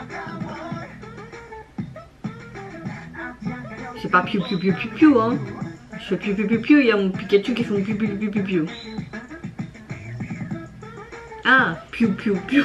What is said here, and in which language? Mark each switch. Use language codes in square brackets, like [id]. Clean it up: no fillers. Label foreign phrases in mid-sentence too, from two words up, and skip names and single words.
[fr] C'est pas piou piou piou piou piou hein. Je fais piou piou piou piou, il y a mon Pikachu qui fait mon piou piou piou piou piou. Ah, piou piou piou.